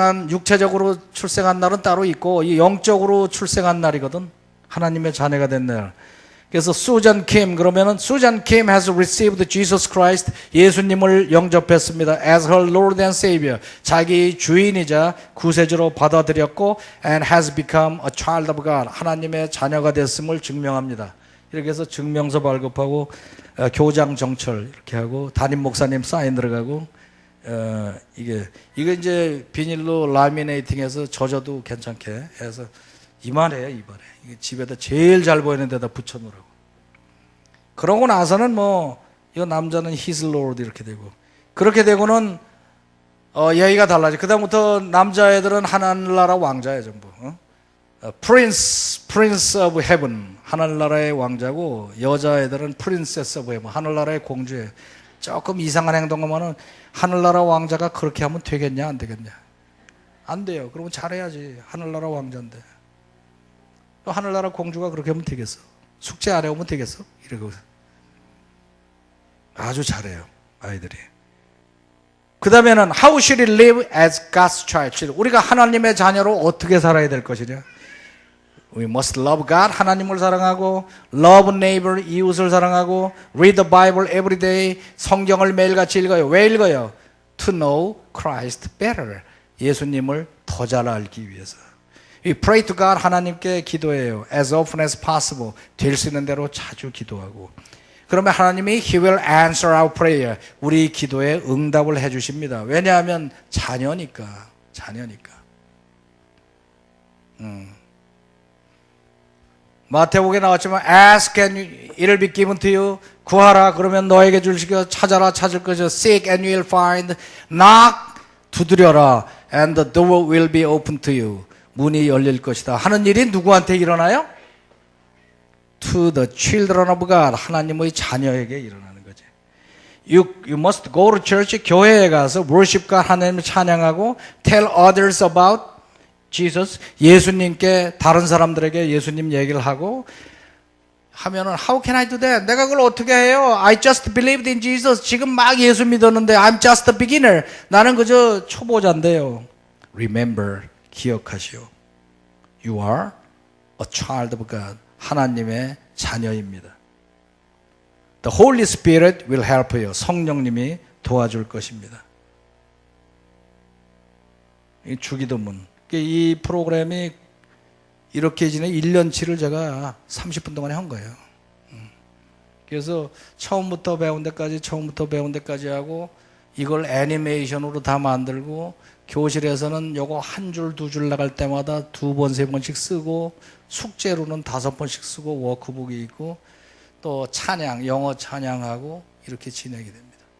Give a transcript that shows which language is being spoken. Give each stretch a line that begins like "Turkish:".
Korean: 육체적으로 출생한 날은 따로 있고 이 영적으로 출생한 날이거든. 하나님의 자녀가 된 날. 그래서 수잔 킴 그러면은 수잔 킴
English: has received Jesus Christ.
Korean: 예수님을 영접했습니다.
English: As her Lord and Savior.
Korean: 자기 주인이자 구세주로 받아들였고
English: and has become a child of God.
Korean: 하나님의 자녀가 됐음을 증명합니다. 이렇게 해서 증명서 발급하고 교장 정철 이렇게 하고 담임 목사님 사인 들어가고 이게 이제 비닐로 라미네이팅해서 젖어도 괜찮게 해서 이만해. 이게 집에다 제일 잘 보이는 데다 붙여놓으라고. 그러고 나서는 뭐 이 남자는
English: his lord
Korean: 이렇게 되고 그렇게 되고는 얘기가 달라져. 그다음부터 남자애들은 하늘나라 왕자야 전부.
English: Prince of Heaven
Korean: 하늘나라의 왕자고 여자애들은
English: Princess of Heaven
Korean: 하늘나라의 공주예요. 조금 이상한 행동하면은 하늘나라 왕자가 그렇게 하면 되겠냐 안 되겠냐? 안 돼요. 그러면 잘해야지. 하늘나라 왕자인데. 또 하늘나라 공주가 그렇게 하면 되겠어? 숙제 안 해오면 되겠어? 이러고 아주 잘해요 아이들이. 그 다음에는
English: How should we live as God's child?
Korean: 우리가 하나님의 자녀로 어떻게 살아야 될 것이냐?
English: We must love God,
Korean: 하나님을 사랑하고
English: love neighbor,
Korean: 이웃을 사랑하고
English: read the Bible every day,
Korean: 성경을 매일같이 읽어요. 왜 읽어요?
English: To know Christ better,
Korean: 예수님을 더 잘 알기 위해서.
English: We pray to God,
Korean: 하나님께 기도해요.
English: As often as possible,
Korean: 될 수 있는 대로 자주 기도하고. 그러면 하나님이
English: He will answer our prayer,
Korean: 우리 기도에 응답을 해주십니다. 왜냐하면 자녀니까. 마태복음에 나왔지만
English: Ask and it will be given to you.
Korean: 구하라 그러면 너에게 주시고 찾아라 찾을 것이요
English: Seek and you will find. Knock
Korean: 두드려라
English: and the door will be open to you.
Korean: 문이 열릴 것이다 하는 일이 누구한테 일어나요?
English: To the children of God.
Korean: 하나님의 자녀에게 일어나는 거지.
English: You must go to church.
Korean: 교회에 가서
English: worship God,
Korean: 하나님을 찬양하고
English: tell others about Jesus.
Korean: 예수님께 다른 사람들에게 예수님 얘기를 하고 하면은
English: How can I do that?
Korean: 내가 그걸 어떻게 해요?
English: I just believed in Jesus.
Korean: 지금 막 예수 믿었는데
English: I'm just a beginner.
Korean: 나는 그저 초보자인데요.
English: Remember.
Korean: 기억하시오.
English: You are a child of God.
Korean: 하나님의 자녀입니다.
English: The Holy Spirit will help you.
Korean: 성령님이 도와줄 것입니다. 이 주기도문. 이 프로그램이 이렇게 지내 1년치를 제가 30분 동안에 한 거예요. 그래서 처음부터 배운 데까지 하고 이걸 애니메이션으로 다 만들고 교실에서는 요거 한 줄, 두 줄 나갈 때마다 2번, 3번씩 쓰고 숙제로는 5번씩 쓰고 워크북이 있고 또 찬양, 영어 찬양하고 이렇게 진행이 됩니다.